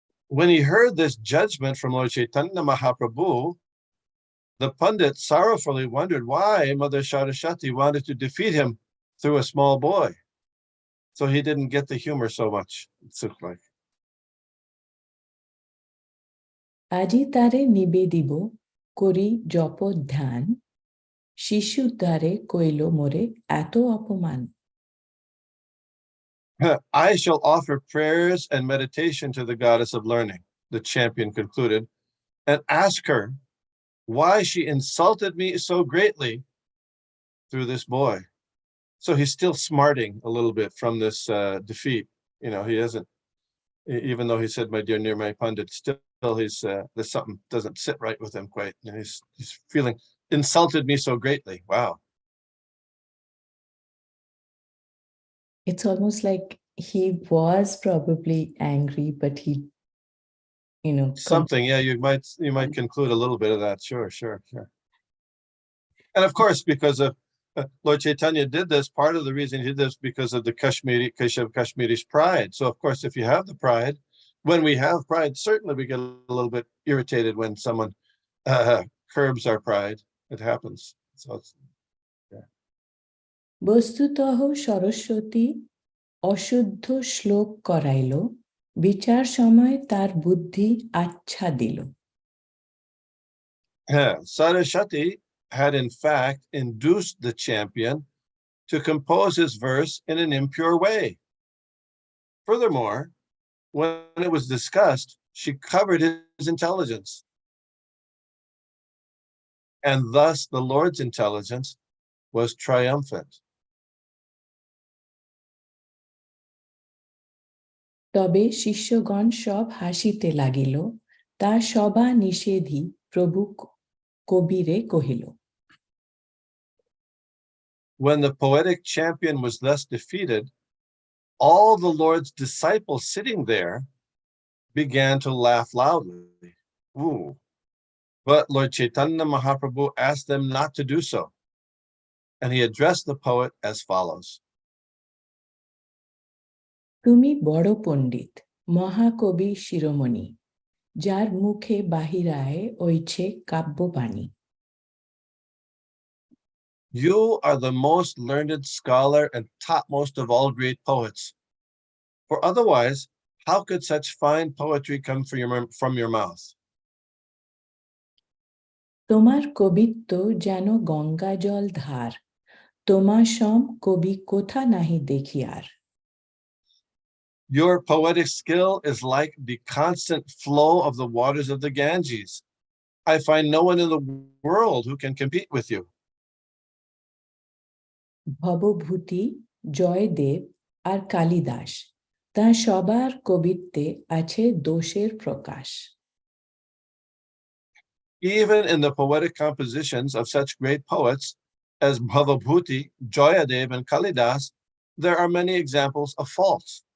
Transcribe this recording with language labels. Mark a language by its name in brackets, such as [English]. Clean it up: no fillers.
[English] When he heard this judgment from Lord Chaitanya Mahaprabhu, the Pandit sorrowfully wondered why Mother Saraswati wanted to defeat him through a small boy. So he didn't get the humor so much, it looked like. [Bangla] আজি তারে নিবেদিব করি জপ ধ্যান শিশু দ্বারে কইল মোরে এত অপমান [English] I shall offer prayers and meditation to the goddess of learning, the champion concluded, and ask her why she insulted me so greatly through this boy. So he's still smarting a little bit from this defeat. He hasn't, even though he said, my dear Nirmai Pandit, still there's something doesn't sit right with him quite. And he's feeling insulted me so greatly. Wow. It's almost like he was probably angry, but he, something. Yeah, you might conclude a little bit of that. Sure. And of course, because of Lord Chaitanya did this. Part of the reason he did this because of the Kashmiri's pride. So of course, if you have the pride, when we have pride, certainly we get a little bit irritated when someone curbs our pride. It happens. So it's, [Bangla] বস্তুতঃ Saraswati অশুদ্ধ শ্লোক করাইল, বিচার সময় তার বুদ্ধি আচ্ছা দিল। [English] Saraswati had in fact induced the champion to compose his verse in an impure way. Furthermore, when it was discussed, she covered his intelligence. And thus the Lord's intelligence was triumphant. [Bangla] তবে শিষ্যগণ সব হাসিতে লাগিল, তা সবা নিষেধী প্রভু কবিরে কহিল। [English] When the poetic champion was thus defeated, all the Lord's disciples sitting there began to laugh loudly. Ooh. But Lord Chaitanya Mahaprabhu asked them not to do so. And he addressed the poet as follows. [Bangla] তুমি বড় পণ্ডিত, মহাকবি শিরোমণি, যার মুখে বাহিরায় ওইছে কাব্যবাণী। [English] You are the most learned scholar and topmost of all great poets. For otherwise, how could such fine poetry come from your mouth? [Bangla] তোমার কবিত্ব যেন গঙ্গা জল ধার, তোমা সম কবি কোথা নাহি দেখিয়ার। [English] Your poetic skill is like the constant flow of the waters of the Ganges. I find no one in the world who can compete with you. [Bangla] Bhavabhuti, Joydeb আর কালিদাস, তা সবার কবিত্বে আছে দোষের প্রকাশ। [English] Even in the poetic compositions of such great poets as Bhavabhuti, Joyadev, and Kalidas, there are many examples of faults.